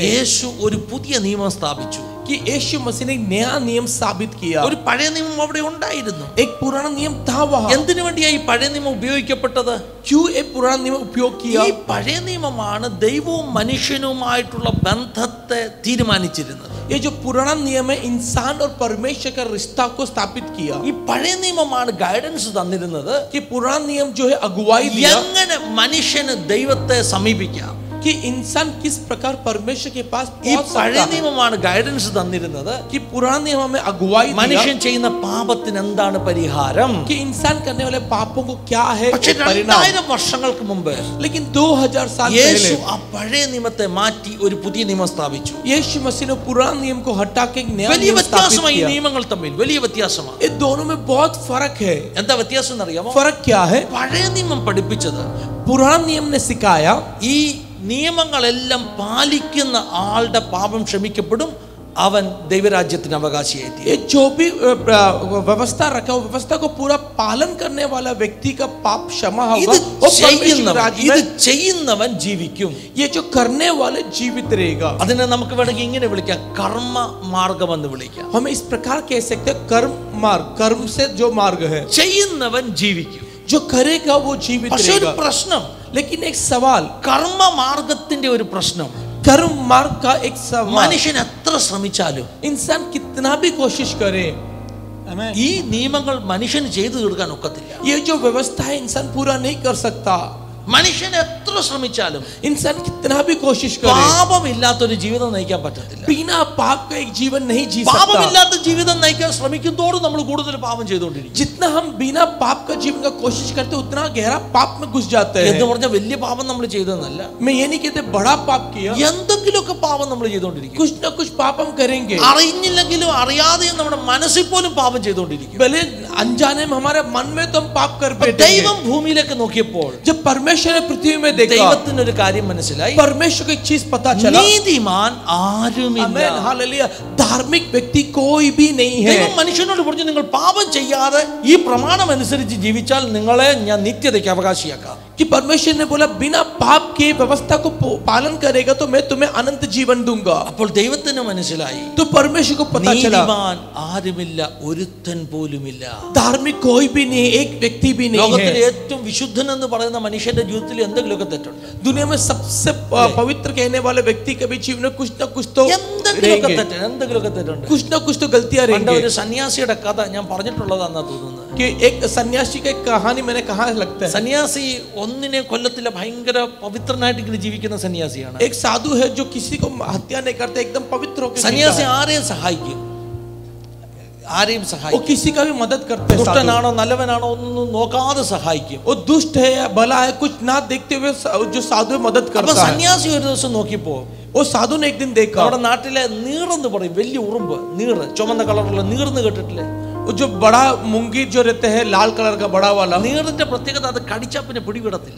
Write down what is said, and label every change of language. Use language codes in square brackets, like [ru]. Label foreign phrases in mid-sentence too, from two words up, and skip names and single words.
[ml] യേശു ഒരു പുതിയ നിയമം സ്ഥാപിച്ചു. [hi] कि यीशु मसीह ने नया नियम साबित किया। [ml] ഒരു പഴയ നിയമം അവിടെ ഉണ്ടായിരുന്നു. [hi] एक पुराना नियम था वहाँ। [ml] എന്തിനു വേണ്ടിയാ ഈ പഴയ നിയമം ഉപയോഗിക്കപ്പെട്ടത്? [hi] क्यों एक पुराना नियम उपयोग किया? [ml] ഈ പഴയ നിയമമാണ് ദൈവവും മനുഷ്യനുമായിട്ടുള്ള ബന്ധത്തെ തീരുമാനിച്ചിരുന്നത്. [hi] ये जो पुराना नियम है इंसान और परमेश्वर का रिश्ता को स्थापित किया। [ml] ഈ പഴയ നിയമമാണ് ഗൈഡൻസ് തന്നിരുന്നത് [hi] कि पुराना नियम जो है अगुवाई दिया [ml] എങ്ങനെ മനുഷ്യന് ദൈവത്തെ സമീപിക്കാം. [hi] कि इंसान किस प्रकार परमेश्वर के पास [ml] ഈ [hi] पहुंच [ml] പഴയ [hi] सकता है। [ml] നിയമമാണ് ഗൈഡൻസ് തന്നിരുന്നത് [hi] कि पुराना नियम हमें अगुवाई दिया [ml] മനുഷ്യൻ ചെയ്യുന്ന പാപത്തിന് എന്താണ് പരിഹാരം. [hi] कि इंसान करने वाले पापों को क्या है [ml] പക്ഷേ [hi] परिणाम। [ml] 2000 വർഷങ്ങൾക്ക് മുമ്പ് [hi] लेकिन 2000 साल [ml] യേശു [hi] पहले [ml] ആ പഴയ നിയമത്തെ മാറ്റി ഒരു പുതിയ നിയമം സ്ഥാപിച്ചു. [hi] यीशु मसीह ने पुराना नियम को हटा के एक नया [ml] വലിയ [hi] नियम स्थापित [ml] വ്യത്യാസമായി ഈ [hi] किया। [ml] നിയമങ്ങൾ തമ്മിൽ വലിയ വ്യത്യാസമാണ്. [hi] ये दोनों में बहुत फर्क है। [ml] എന്താ വ്യത്യാസം എന്നറിയാമോ? [hi] फर्क क्या है? [ml] പഴയ നിയമം പഠിപ്പിച്ചത് [hi] पुराना नियम ने सिखाया [ml] ഈ നിയമങ്ങളെല്ലാം പാലിക്കുന്ന ആളുടെ പാപം ക്ഷമിക്കപ്പെടും, അവൻ ദൈവരാജ്യത്തിന് അവകാശിയായി തീരും. [hi] ये जो भी व्यवस्था रखा वो व्यवस्था को पूरा पालन करने वाला व्यक्ति का पाप क्षमा होगा। वो परमेश्वर राज्य [ml] ഇത് [hi] में [ml] ചെയ്യുന്നവൻ ജീവിക്കും. [hi] ये जो करने वाले जीवित रहेगा। [ml] അതിനെ നമുക്ക് വേണമെങ്കിൽ ഇങ്ങനെ വിളിക്കാം, കർമ്മ മാർഗം എന്ന് വിളിക്കാം. [hi] हम इस प्रकार कह सकते हैं कर्म मार्ग, कर्म से जो मार्ग है [ml] ചെയ്യുന്നവൻ ജീവിക്കും. [hi] जो करेगा वो जीवित [ml] പക്ഷെ ഒരു [hi] रहेगा। [ml] പ്രശ്നം, [hi] लेकिन एक सवाल, [ml] കർമ്മ മാർഗത്തിന്റെ ഒരു പ്രശ്നം, [hi] कर्म मार्ग का एक सवाल, [ml] മനുഷ്യൻ എത്ര ശ്രമിച്ചാലും [hi] इंसान कितना भी कोशिश करे [ml] ഈ നിയമങ്ങൾ മനുഷ്യന് ചെയ്തു തീർക്കാൻ ഒക്കത്തില്ല. [hi] ये जो व्यवस्था है इंसान पूरा नहीं कर सकता। [ml] മനുഷ്യൻ എത്ര ശ്രമിച്ചാലും [hi] इंसान कितना भी कोशिश करे [ml] പാപമില്ലാത്തൊരു ജീവിതം നയിക്കാൻ പറ്റത്തില്ല. [hi] बिना पाप का एक जीवन नहीं जी सकता। [ml] പാപമില്ലാത്ത ജീവിതം നയിക്കാൻ ശ്രമിക്കുന്തോറും നമ്മൾ കൂടുതൽ പാപം ചെയ്തുകൊണ്ടിരിക്കും. [hi] जितना हम बिना पाप का जीवन का कोशिश करते उतना गहरा पाप में घुस जाते [ml] എന്ന് [hi] हैं। [ml] പറഞ്ഞാൽ വലിയ പാപം നമ്മൾ ചെയ്തെന്നല്ല, [hi] मैं ये नहीं कहते बड़ा पाप किया, [ml] എന്തെങ്കിലുമൊക്കെ പാപം നമ്മൾ ചെയ്തുകൊണ്ടിരിക്കും. [hi] कुछ ना कुछ पाप हम करेंगे। [ml] അറിഞ്ഞില്ലെങ്കിലും അറിയാതെയും നമ്മുടെ മനസ്സിൽ പോലും പാപം ചെയ്തുകൊണ്ടിരിക്കും. [hi] भले अनजाने में हमारे मन में तो हम पाप कर [ml] അപ്പൊ [hi] बैठेंगे। [ml] ദൈവം ഭൂമിയിലേക്ക് നോക്കിയപ്പോൾ [hi] जब परमेश्वर ने पृथ्वी में देखा, [ml] ദൈവത്തിന് ഒരു കാര്യം മനസ്സിലായി, [hi] परमेश्वर को एक चीज पता चला, [ml] നീതിമാൻ ആരുമില്ല. [hi] आमेन हालेलुया, धार्मिक व्यक्ति कोई भी नहीं है। [ml] ദൈവം മനുഷ്യനോട് പറഞ്ഞു, നിങ്ങൾ പാപം ചെയ്യാതെ ഈ പ്രമാണം അനുസരിച്ച് ജീവിച്ചാൽ നിങ്ങളെ ഞാൻ നിത്യതയ്ക്ക് അവകാശിയാക്കാം. [hi] कि परमेश्वर ने बोला बिना पाप के व्यवस्था को पालन करेगा तो मैं तुम्हें अनंत जीवन दूंगा। [ml] അപ്പോൾ ദൈവത്തിന് മനസ്സിലായി, [hi] तो परमेश्वर को पता चला [ml] നീതിമാൻ ആരുമില്ല, ഒരുത്തൻ പോലുമില്ല. [hi] धार्मिक कोई भी नहीं है, एक व्यक्ति भी नहीं [ml] ലോകത്തിലെ [hi] है। [ml] ഏറ്റവും വിശുദ്ധൻ എന്ന് പറയുന്ന മനുഷ്യന്റെ ജീവിതത്തിൽ എന്തെങ്കിലുമൊക്കെ തെറ്റുണ്ട്. [hi] दुनिया में सबसे पवित्र कहने वाले व्यक्ति के भी जीवन में कुछ ना कुछ तो [ml] എന്തെങ്കിലുമൊക്കെ [hi] रहेंगे, [ml] തെറ്റുണ്ട്, എന്തെങ്കിലുമൊക്കെ തെറ്റുണ്ട്. [hi] कुछ ना कुछ तो गलतियां [ml] പണ്ട് [hi] रहेंगे। [ml] ഒരു സന്യാസിയുടെ കഥ ഞാൻ പറഞ്ഞിട്ടുള്ളതാണെന്നാ തോന്നുന്നത്. [hi] कि एक सन्यासी का एक कहानी मैंने कहा लगता है। [ml] സന്യാസി ഒന്നിനെ കൊല്ലത്തില്ല, ഭയങ്കര പവിത്രനായിട്ട് ഇങ്ങനെ ജീവിക്കുന്ന സന്യാസിയാണ്. [hi] एक साधु है जो किसी को हत्या नहीं करते, एकदम पवित्र होकर [ml] സന്യാസി [hi] जीता है। [ml] ആരെയും സഹായിക്കും, ആരെയും [hi] वो [ml] സഹായിക്കും. [hi] किसी का भी मदद करते हैं। साधु [ml] ദുഷ്ടനാണോ നല്ലവനാണോ ഒന്നും നോക്കാതെ സഹായിക്കും. [hi] वो दुष्ट है या भला है कुछ ना देखते हुए जो साधु मदद [ml] അപ്പൊ [hi] करता है। [ml] സന്യാസി ഒരു ദിവസം നോക്കിയപ്പോ [hi] वो साधु ने एक दिन देखा, [ml] നമ്മുടെ നാട്ടിലെ നീറെന്ന് പറയും, വലിയ ഉറുമ്പ്, നീറ്, ചുമന്ന കളറുള്ള നീർന്ന് കേട്ടിട്ടില്ലേ? वो जो बड़ा मुंगी जो रहते हैं लाल कलर का बड़ा वाला, നീറിന്റെ പ്രത്യേകത അത് കടിച്ചാ പിന്നെ പിടിവിടത്തില്ല.